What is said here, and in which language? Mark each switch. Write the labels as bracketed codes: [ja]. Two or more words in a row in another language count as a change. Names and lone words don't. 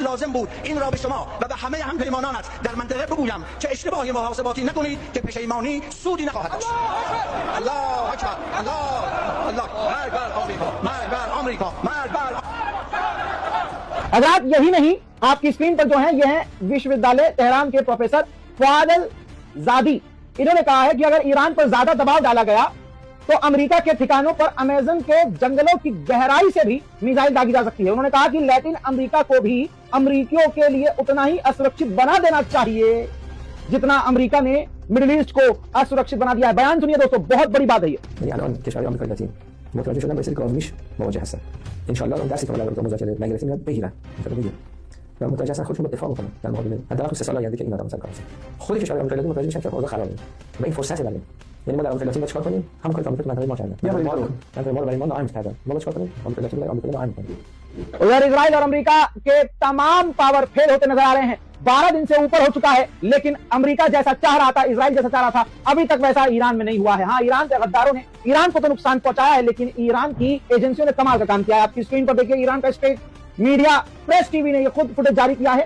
[fa] لازم بود این را به شما و به همه همپیمانانت در منطقه بگویم که اشتباهی محاسباتی نکنید که پشیمانی سودی نخواهد داشت. [ar] الله اکبر، [fa] الله مرگ بر آمریکا، مرگ بر آمریکا، مرگ بر [hi] हजरात यही नहीं, आपकी स्क्रीन पर जो है ये है विश्वविद्यालय तेहरान के प्रोफेसर फवाद अल-जादी। इन्होंने कहा है कि अगर ईरान पर ज्यादा दबाव डाला गया तो अमेरिका के ठिकानों पर अमेज़न के जंगलों की गहराई से भी मिसाइल दागी जा सकती है। उन्होंने कहा कि लैटिन अमेरिका को भी अमेरिकियों के लिए उतना ही असुरक्षित बना देना चाहिए जितना अमेरिका ने मिडिल ईस्ट को असुरक्षित बना दिया है। बयान सुनिए दोस्तों, बहुत बड़ी बात है ये। [fa] الان کشورهای آمریکای لاتین متوجه شدن با سری آزمایش مواجه هستن. [ar] ان شاء الله [fa] اون درسی که ما در مذاکره نگرفتیم یاد بگیرن. و متوجه هستن خودشون رو دفاع بکنن در مقابل حداقل 3 سال آینده که این آدم سر کار هستن. خود کشورهای آمریکای لاتین متوجه میشن که اوضاع خرابه. و این فرصت برای یعنی ما در آمریکا لاتین چیکار کنیم؟ همون کاری که آمریکا منطقه ما کردن. یا ما رو منطقه ما رو برای ما ناامن کردن. ما چیکار کنیم؟ آمریکا لاتین برای آمریکا ناامن کنیم. [hi] उधर इजराइल और अमेरिका के तमाम पावर फेल होते नजर आ रहे हैं। 12 दिन से ऊपर हो चुका है, लेकिन अमेरिका जैसा चाह रहा था, इजराइल जैसा चाह रहा था, अभी तक वैसा ईरान में नहीं हुआ है। हाँ, ईरान के गद्दारों ने ईरान को तो नुकसान पहुंचाया है, लेकिन ईरान की एजेंसियों ने कमाल का काम किया है। आपकी स्क्रीन पर देखिए, ईरान का स्टेट मीडिया प्रेस टीवी ने ये खुद फुटेज जारी किया है।